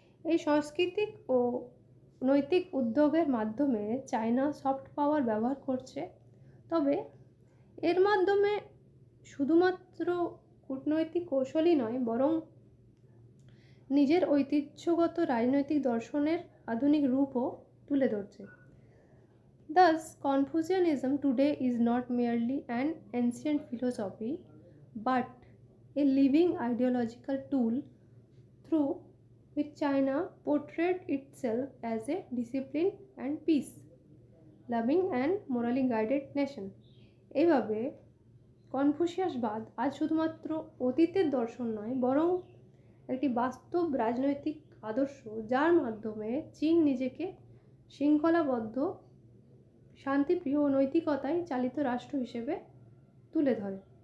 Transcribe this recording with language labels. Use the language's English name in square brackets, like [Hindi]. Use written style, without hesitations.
[Bangla] এই সাংস্কৃতিক ও নৈতিক উদ্যোগের মাধ্যমে চায়না সফট পাওয়ার ব্যবহার করছে, তবে এর মাধ্যমে শুধুমাত্র কূটনৈতিক কৌশলই নয়, বরং নিজের ঐতিহ্যগত রাজনৈতিক দর্শনের আধুনিক রূপও তুলে ধরছে। [English] Thus, Confucianism today is not merely an ancient philosophy, but a living ideological tool through which China portrayed itself as a disciplined and peace-loving and morally guided nation. [Bangla] এইভাবে কনফুসিয়াসবাদ আজ শুধুমাত্র অতীতের দর্শন নয়, বরং একটি বাস্তব রাজনৈতিক আদর্শ, যার মাধ্যমে চীন নিজেকে শৃঙ্খলাবদ্ধ, শান্তিপ্রিয় ও নৈতিকতায় চালিত রাষ্ট্র হিসেবে তুলে ধরে।